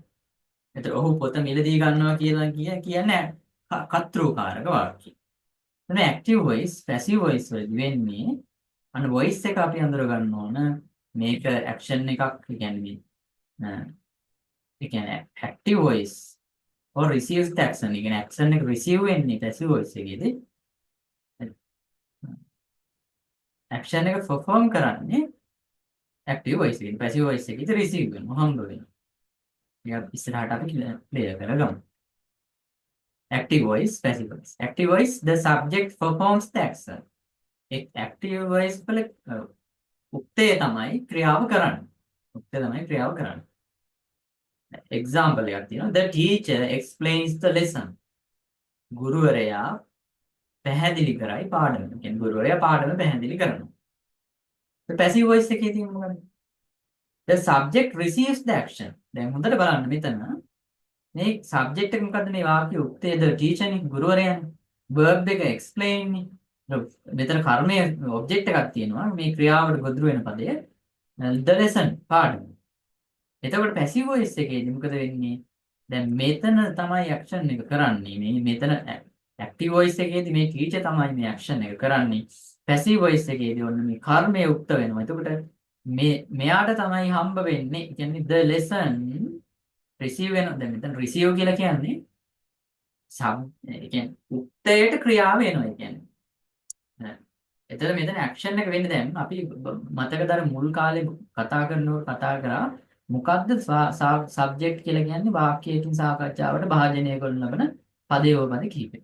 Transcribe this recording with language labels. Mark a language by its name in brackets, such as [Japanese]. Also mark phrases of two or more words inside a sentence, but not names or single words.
[Sinhala] ඒතර ඔහු පොත මිලදී ගන්නවා කියලා කියන්නේ කර්තෘකාරක වාක්‍ය. එතන [English] active voice, passive voice [Sinhala] වලදී වෙන්නේ අන්න voice එක අපි අඳුර ගන්න ඕන මේක action එකක් කියන්නේ ඒ කියන්නේ [English] active voice or receives the action. [Sinhala] ඒ කියන්නේ action එක receive වෙන්නේ [English] passive voice [Sinhala] එකේදී. action එක perform කරන්නේ [English] active voice [Sinhala] එකේ. [English] passive voice [Sinhala] එකේදී receive වෙනවා හම්බ වෙනවා. ඒක ඉස්සරහට අපි clear කරගමු. [English] active voice, passive voice. active voice, the subject performs the action. active voice [Sinhala] වල උක්තේ තමයි ක්‍රියාව කරන්නේ. example එකක් තියෙනවා. [English] The teacher explains the lesson. [Sinhala] ගුරුවරයා පැහැදිලි කරයි පාඩම. කියන්නේ ගුරුවරයා පාඩම පැහැදිලි කරනවා. [English] passive voice [Sinhala] එකේ තියෙන මොකක්ද? [English] The subject receives the action. [Sinhala] දැන් හොඳට බලන්න මෙතන මේ subject එක මොකද්ද මේ වාක්‍ය උක්තේ [English] the teacher [Sinhala] නේ ගුරුවරයානේ. verb එක explain නේ. මෙතන කර්මයේ object එකක් තියෙනවා. මේ ක්‍රියාවට ගොදුරු වෙන පදය [English] the lesson [Sinhala] පාඩම. එතකොට [English] passive voice [Sinhala] එකේදී මොකද වෙන්නේ? දැන් මෙතන තමයි action එක කරන්නේ. මේ මෙතන [English] active voice [Sinhala] එකේදී මේ teacher තමයි මේ action එක කරන්නේ. [English] passive voice [Sinhala] එකේදී ඔන්න මේ කර්මය උක්ත වෙනවා. එතකොට මෙයාට තමයි හම්බ වෙන්නේ. කියන්නේ [English] the lesson receive [Sinhala] වෙනවා. දැන් මෙතන receive කියලා කියන්නේ ඒ කියන්නේ උක්තයට ක්‍රියාව වෙනවා. ඒ කියන්නේ එතන මෙතන action එක වෙන්නේ දැන් අපි මතකද අර මුල් කාලේ කතා කරා මොකද්ද subject කියලා කියන්නේ වාක්‍යයකින් සාකච්ඡාවට භාජනය කරන ලබන පදයෝපද කිහිපය.